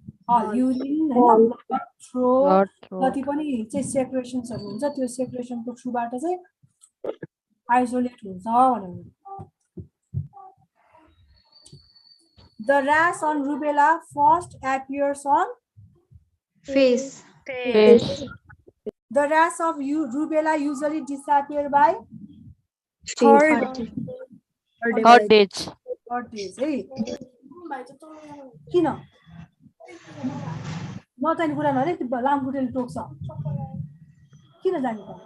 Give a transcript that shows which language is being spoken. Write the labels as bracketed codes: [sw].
[ne] Urine हैन throat जति पनि चाहिँ सेक्रेसन्सहरु हुन्छ त्यो सेक्रेसनको थ्रुबाट चाहिँ आइसोलेट हुन्छ भनेर [en] The rash on rubella first appears on face. The rash of rubella usually disappear by Third days. [ne] है किन नचाहिने कुरा नरे लामखुट्टेले टोक्छ किन जाने त